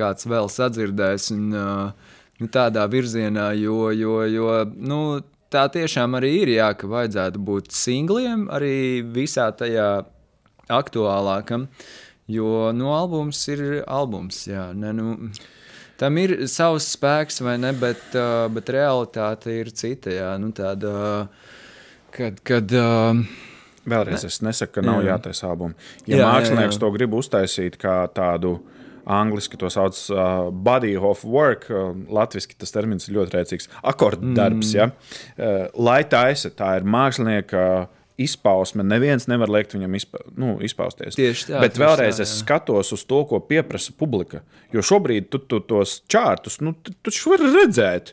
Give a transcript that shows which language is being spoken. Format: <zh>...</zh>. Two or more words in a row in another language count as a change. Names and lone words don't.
<lv>kāds vēl sadzirdēs un tādā virzienā, jo tā tiešām arī ir, ka vajadzētu būt singliem arī visā tajā aktuālākam, jo albums ir albums, tam ir savs spēks, vai ne, bet realitāte ir cita, tāda, kad Vēlreiz es nesaku, ka nav jātaisa albumi. Ja mākslinieks to grib uztaisīt kā tādu angliski to sauc</lv> <en>body of work,</en> <lv>latviski tas termins ir ļoti rēcīgs, akorddarbs, lai taisa, tā ir mākslinieka izpausme, neviens nevar liekt viņam izpausties. Tieši tā. Bet vēlreiz es skatos uz to, ko pieprasa publika, jo šobrīd tu tos čārtus, tu var redzēt.</lv>